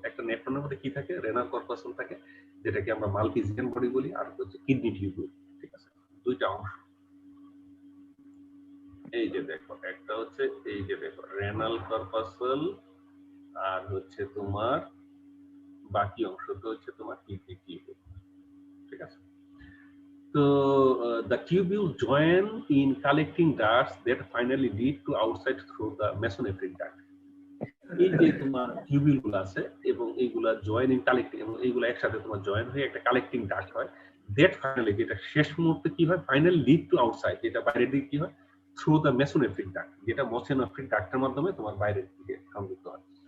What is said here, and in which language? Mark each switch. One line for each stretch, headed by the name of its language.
Bangla: একটা নেফ্রনের মধ্যে কি থাকে? রেনাল কর্পাসল থাকে, যেটাকে আমরা মাল্টিজিয়ান বডি বলি, আর হচ্ছে কিডনি টিউবুল। ঠিক আছে? দুইটা অংশ। এই যে দেখো, একটা হচ্ছে এই যে দেখো রেনাল কর্পাসল, আর হচ্ছে তোমার বাকি অংশটা হচ্ছে তোমার কিডনি টিউবুল। ঠিক আছে?
English: তো the tubule join in collecting ducts that finally lead to outside through the mesonephric duct.
Bangla: এই যে তোমার টিউবিউল গুলো আছে এবং এইগুলা
English: join in collecting,
Bangla: এবং এইগুলা একসাথে তোমার জয়েন হয়ে একটা কালেক্টিং ডাক্ট হয়,
English: that finally,
Bangla: যেটা শেষ মুহূর্তে কি হয়,
English: finally lead to outside,
Bangla: যেটা বাইরের দিকে কি হয়,
English: through the mesonephric duct,
Bangla: যেটা মেসোনেফ্রিক ডাক্টের মাধ্যমে তোমার বাইরের দিকে সংযুক্ত হয়।